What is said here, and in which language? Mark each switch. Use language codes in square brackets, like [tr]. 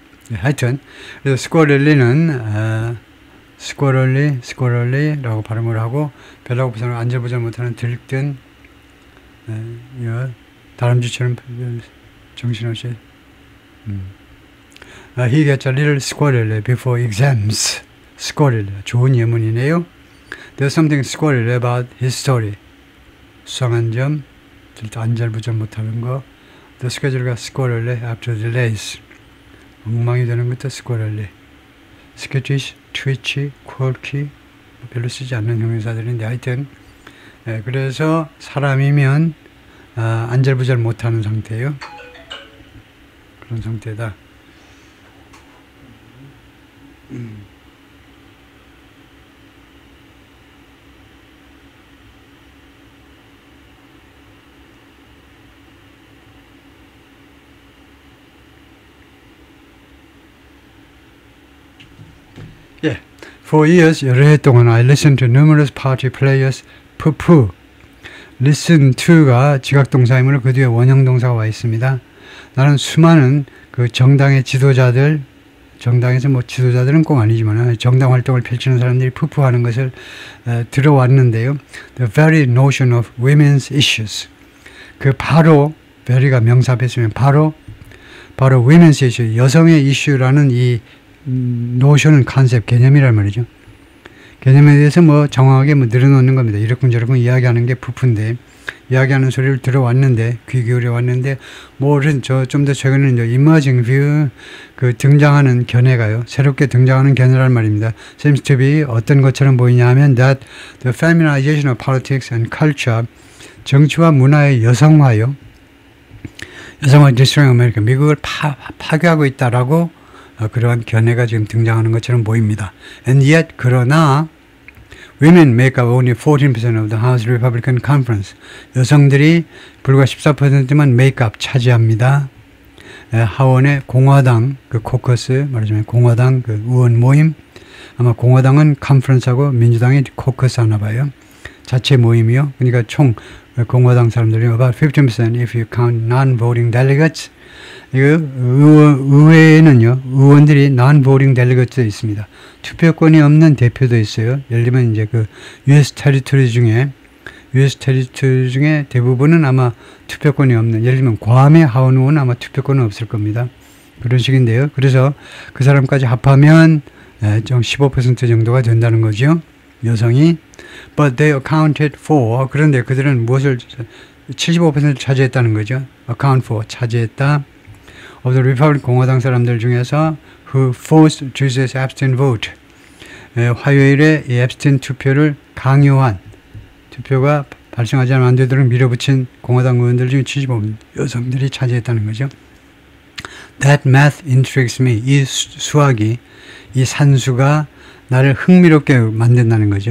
[ko] 네, 하여튼, 그래서 스쿼럴리는, 스쿼럴리라고 발음을 하고 별하고 부산을 안절부절 못하는 들뜬 다람쥐처럼 정신없이 [en] He gets a little squirrely before exams. [ko] squirrely 좋은 예문이네요. [en] There's something squirrely about his story. [ko] 수상한 점, 안절부절 못하는 거. [en] The schedule got squirrely after delays. [ko] 엉망이 되는 것도 squirrely. skittish, twitchy, quirky 별로 쓰지 않는 형용사들인데 하여튼 그래서 사람이면 안절부절 못하는 상태예요. 그런 상태다. [en] 예, for years [ko] 여러 해 동안 [en] I listened to numerous party players poo-poo. [ko] listen to가 지각동사이므로 그 뒤에 원형동사가 와 있습니다. 나는 수많은 그 정당의 지도자들 정당에서 뭐 지도자들은 꼭 아니지만 정당 활동을 펼치는 사람들이 푸푸하는 것을 들어왔는데요. [en] The very notion of women's issues. [ko] 그 바로 very가 명사 앞에 쓰면 바로 women's issue, 여성의 이슈라는 이 노션은 컨셉, 개념이란 말이죠. 개념에 대해서 뭐 정확하게 뭐 늘어놓는 겁니다. 이러쿵저러쿵 이야기하는 게 푸푸인데, 이야기하는 소리를 들어왔는데, 귀 기울여 왔는데, 뭐는 좀 더 최근에 이제 [en] emerging view, [ko] 그 등장하는 견해가요. 새롭게 등장하는 견해란 말입니다. [en] seems to be [ko] 어떤 것처럼 보이냐 하면 [en] that the feminization of politics and culture, [ko] 정치와 문화의 여성화요. 여성화 [en] destroying America, [ko] 미국을 파괴하고 있다라고 그러한 견해가 지금 등장하는 것처럼 보입니다. [en] And yet, [ko] 그러나 [en] women make up only 14% of the House Republican Conference. [ko] 여성들이 불과 14%만 [en] make up [ko] 차지합니다. 하원의 공화당 그 코커스, 말하자면 공화당 그 의원 모임, 아마 공화당은 컨퍼런스하고 민주당이 코커스 하나 봐요. 자체 모임이요. 그러니까 총 공화당 사람들이 [en] about 15% if you count non-voting delegates. [ko] 이거 의회에는요, 의원들이 non-voting delegates도 있습니다. 투표권이 없는 대표도 있어요. 예를 들면 이제 그 US territory 중에 대부분은 아마 투표권이 없는, 예를 들면 괌의 하원 의원은 아마 투표권은 없을 겁니다. 그런 식인데요. 그래서 그 사람까지 합하면 좀 15% 정도가 된다는 거죠. 여성이. [en] But they accounted for, [ko] 그런데 그들은 무엇을 75% 차지했다는 거죠. [en] account for, 차지했다. of the Republican [ko] 공화당 사람들 중에서 [en] who forced Tuesday's abstain vote. [ko] 화요일에 이 abstain 투표를 강요한, 투표가 발생하지 않으면 안 되도록 밀어붙인 공화당 의원들 중에 75% 여성들이 차지했다는 거죠. [en] That math intrigues me. [ko] 이 수학이, 이 산수가 나를 흥미롭게 만든다는 거죠.